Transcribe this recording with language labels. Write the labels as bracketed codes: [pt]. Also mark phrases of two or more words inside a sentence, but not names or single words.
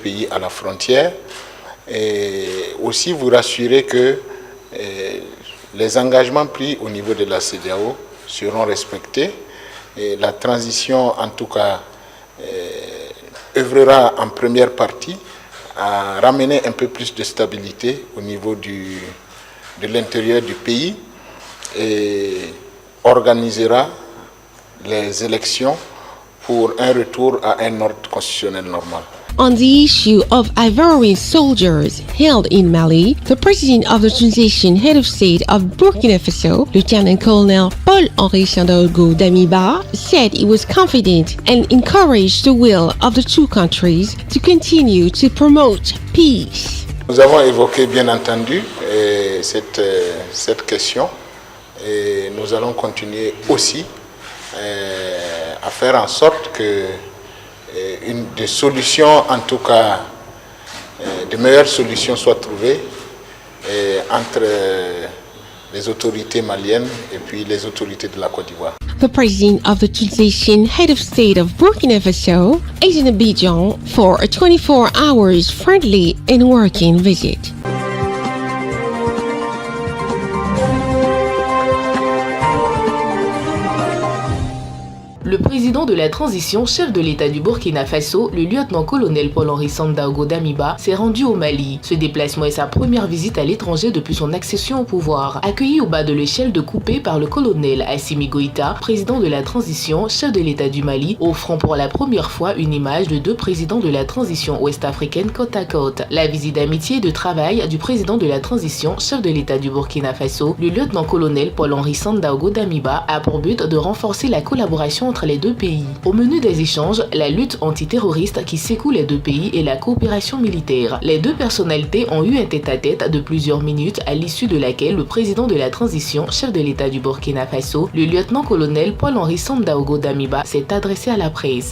[fr] pays à la frontière, et aussi vous rassurer que les engagements pris au niveau de la CEDEAO seront respectés, et la transition en tout cas œuvrera en première partie à ramener un peu plus de stabilité au niveau de l'intérieur du pays et organisera les élections pour un retour à un ordre constitutionnel normal. [en] On the issue of Ivorian soldiers held in Mali, the president of the transition head of state of Burkina Faso, Lieutenant Colonel Paul-Henri Sandaogo Damiba, said he was confident and encouraged the will of the two countries to continue to promote peace. [fr] Nous avons évoqué bien entendu cette question, et nous allons continuer aussi à faire en sorte que des solutions, en tout cas de meilleures solutions soient trouvées entre les autorités maliennes et puis les autorités de la Côte d'Ivoire. [en] The president of the transition head of state of Burkina Faso is in Abidjan for a 24 hours friendly and working visit. [fr] Le président de la transition, chef de l'État du Burkina Faso, le lieutenant-colonel Paul-Henri Sandaogo Damiba, s'est rendu au Mali. Ce déplacement est sa première visite à l'étranger depuis son accession au pouvoir. Accueilli au bas de l'échelle de Coupé par le colonel Assimi Goïta, président de la transition, chef de l'État du Mali, offrant pour la première fois une image de deux présidents de la transition ouest-africaine côte à côte. La visite d'amitié et de travail du président de la transition, chef de l'État du Burkina Faso, le lieutenant-colonel Paul-Henri Sandaogo Damiba, a pour but de renforcer la collaboration entre les deux pays. Au menu des échanges, la lutte antiterroriste qui secoue les deux pays et la coopération militaire. Les deux personnalités ont eu un tête-à-tête de plusieurs minutes à l'issue de laquelle le président de la transition, chef de l'État du Burkina Faso, le lieutenant-colonel Paul-Henri Sandaogo Damiba, s'est adressé à la presse.